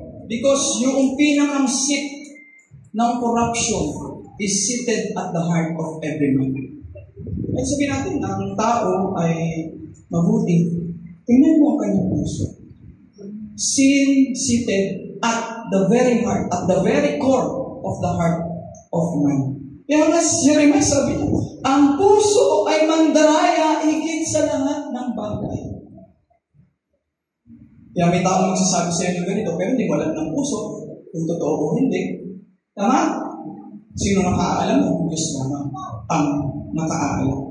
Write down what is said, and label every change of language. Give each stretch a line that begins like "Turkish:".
English: Because
Filipino: yung pinakang
English: seat ng corruption is seated at the heart of every man.
Filipino: Ay sabihin natin, ang tao ay mabuti. Tingnan mo ang kanyang puso.
English: Sin seated at the very heart, at the very core of the heart of man.
Filipino: Kaya nga si Jeremiah sabi niya, ang puso ay mandaraya higit sa lahat ng bagay. Kaya may tao magsasabi sa inyo ganito, pero hindi mo alam ng puso kung totoo o hindi. Tama? Sino nakaalam mo? Diyos lamang ang nakaalam.